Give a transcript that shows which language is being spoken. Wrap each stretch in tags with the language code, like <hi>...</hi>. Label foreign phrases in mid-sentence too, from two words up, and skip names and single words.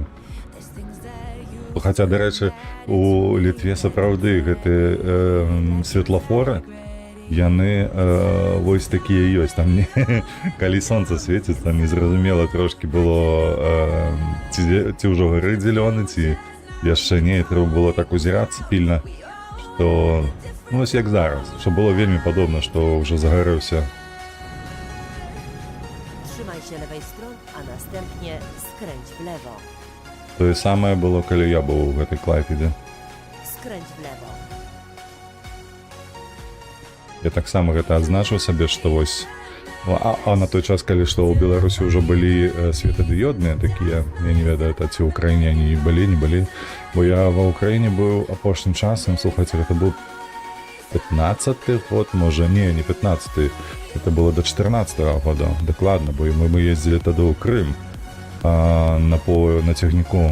<be>Хаця, дарэчы, у Літве сапраўды гэты светлафоры, яны вось такія ёсць. Там калі сонца свеціць, там незразумела трошкі было, ці ўжо гарыць зялёны, ці яшчэ не, трэба было так узірацца пільна, што, ну, ось як зараз, што было вельмі падобна, што ўжо загарэўся.</be> <pl>Trzymaj się lewej strony, a następnie skręć w lewo.</pl> <be>Тое самае было, калі я быў у гэтай Клайпеде.</be> <pl>Skręć w lewo.</pl> <be>Я таксама гэта адзначыў сабе, што вось... А на той час, калі што ў Беларусі ўжо былі светадыёдныя такія, я не ведаю, ці ў краіне они былі, не былі. Бо я ва ўкраіне быў апошнім часам, слухайце, гэта быў 15-й год, можа, не 15-й,</be> <ru>это было до 14-го года,</ru> <be>дакладна, бо мы ездзілі тады ў Крым на цягніку.</be>